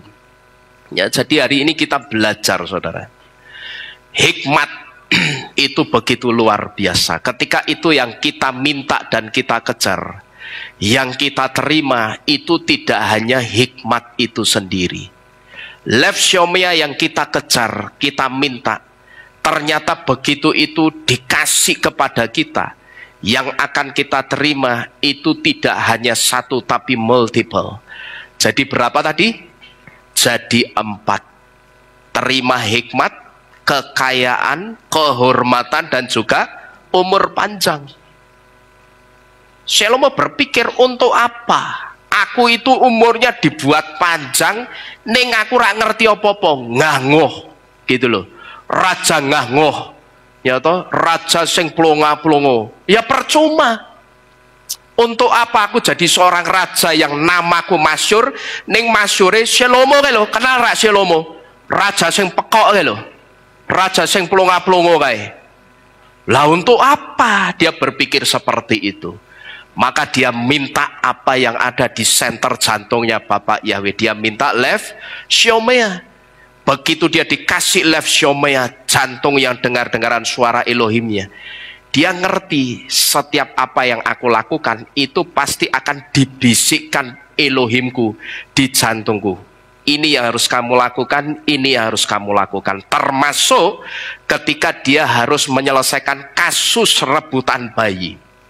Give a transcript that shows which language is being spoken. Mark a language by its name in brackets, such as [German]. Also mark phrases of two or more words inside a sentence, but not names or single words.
[Indonesian] Ya, jadi hari ini kita belajar saudara, hikmat itu begitu luar biasa. Ketika itu yang kita minta dan kita kejar, yang kita terima itu tidak hanya hikmat itu sendiri. [Hebrew] Lev shomea [Indonesian] yang kita kejar, kita minta, ternyata begitu itu dikasih kepada kita, yang akan kita terima itu tidak hanya satu tapi multiple. Jadi berapa tadi? Jadi 4. Terima hikmat, kekayaan, kehormatan, dan juga umur panjang. Salomo berpikir, untuk apa aku itu umurnya dibuat panjang [Javanese] ning aku ora ngerti apa-apa, ngangguh gitu loh. Raja ngangguh, ya toh, raja sing plonga-plongo. Ya percuma. Untuk apa aku jadi seorang raja yang namaku masyhur ning masyhure Salomo kae lho. Kenal rak Salomo? Raja sing pekok kae lho. Raja sing plonga-plongo kae. [Indonesian] Lah untuk apa dia berpikir seperti itu? Maka dia minta apa yang ada di senter jantungnya Bapak Yahweh. Dia minta [Hebrew] lev shomea. [Indonesian] Begitu dia dikasih [Hebrew] lev shomea, [Indonesian] jantung yang dengar-dengaran suara Elohimnya, dia ngerti setiap apa yang aku lakukan itu pasti akan dibisikkan Elohimku di jantungku. Ini yang harus kamu lakukan, ini yang harus kamu lakukan. Termasuk ketika dia harus menyelesaikan kasus rebutan bayi.